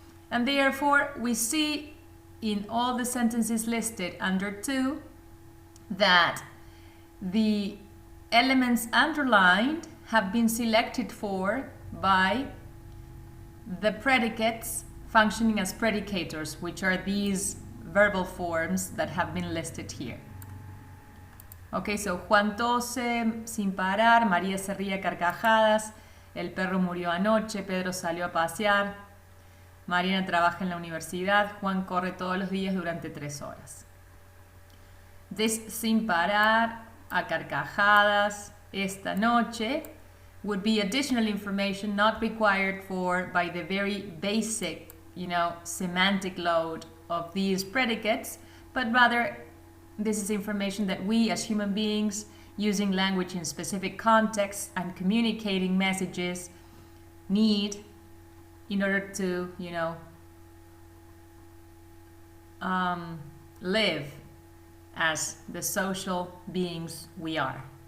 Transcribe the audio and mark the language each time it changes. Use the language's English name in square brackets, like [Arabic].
[English] And therefore, we see in all the sentences listed under 2 that the elements underlined have been selected for by the predicates functioning as predicators, which are these verbal forms that have been listed here. [Spanish] Okay, so Juan tose sin parar, María se ríe a carcajadas, el perro murió anoche, Pedro salió a pasear, Mariana trabaja en la universidad, Juan corre todos los días durante 3 horas. [English] This [Spanish] sin parar, a carcajadas, esta noche [English] would be additional information not required by the very basic, semantic load of these predicates, but rather this is information that we as human beings, using language in specific contexts and communicating messages, need in order to, live as the social beings we are.